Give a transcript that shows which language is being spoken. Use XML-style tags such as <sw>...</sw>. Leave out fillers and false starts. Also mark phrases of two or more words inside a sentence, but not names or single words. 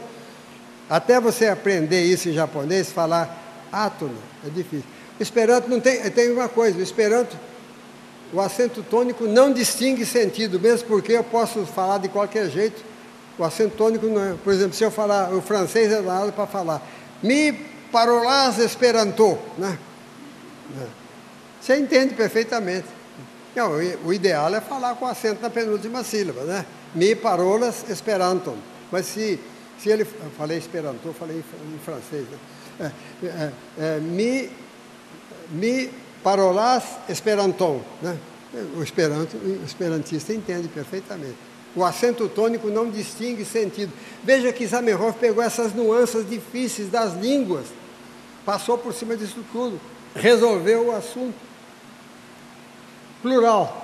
<pt>Até você aprender isso em japonês, falar átono, é difícil. O Esperanto não tem uma coisa, o Esperanto, o acento tônico não distingue sentido, mesmo porque eu posso falar de qualquer jeito. O acento tônico não é. Por exemplo, se eu falar, o francês é nada para falar.</pt> <eo>Mi parolas esperanto,</eo> <pt>né? Você entende perfeitamente. Não, o ideal é falar com acento na penúltima sílaba, né?</pt> <eo>Mi parolas esperanto.</eo> <pt>Mas se ele... Eu falei esperanto, eu falei em francês, né?</pt> <eo>Mi parolas esperanton,</eo> <pt>né? O esperantista entende perfeitamente. O acento tônico não distingue sentido. Veja que Zamenhof pegou essas nuances difíceis das línguas, passou por cima disso tudo, resolveu o assunto. Plural.</pt>